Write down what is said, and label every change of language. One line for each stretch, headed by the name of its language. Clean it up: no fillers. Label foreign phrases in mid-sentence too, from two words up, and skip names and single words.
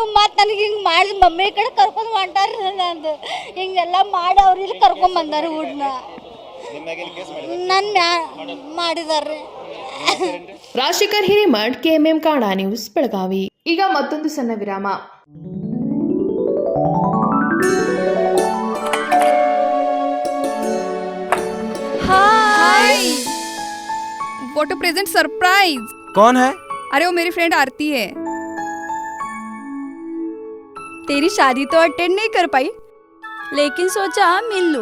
Kannada: ಮತ್ತು ನನಗೆ ಹಿಂಗೆ ಮಾಡಿದ ಮಮ್ಮಿ ಈ ಕಡೆ ಕರ್ಕೊಂಡು ಹೊಂಟಾರ್ರಿ. ನಂದು ಹಿಂಗೆಲ್ಲ ಮಾಡಿ ಅವ್ರು ಇಲ್ಲಿ ಕರ್ಕೊಂಬಂದಾರ ಹುಡ್ನ ನನ್ನ ಮಾಡಿದಾರ್ರಿ. ರಾಜಶೇಖರ್ ಹಿರೇಮಠ್, ಕೆಎಂಎಂ ಕಾಡಾ ನ್ಯೂಸ್, ಬೆಳಗಾವಿ. ಈಗ ಮತ್ತೊಂದು ಸಣ್ಣ ವಿರಾಮ.
English: Hi, what a present surprise.
Hindi: कौन है? अरे वो मेरी फ्रेंड आरती है। तेरी शादी तो अटेंड नहीं कर पाई, लेकिन सोचा मिल लूं।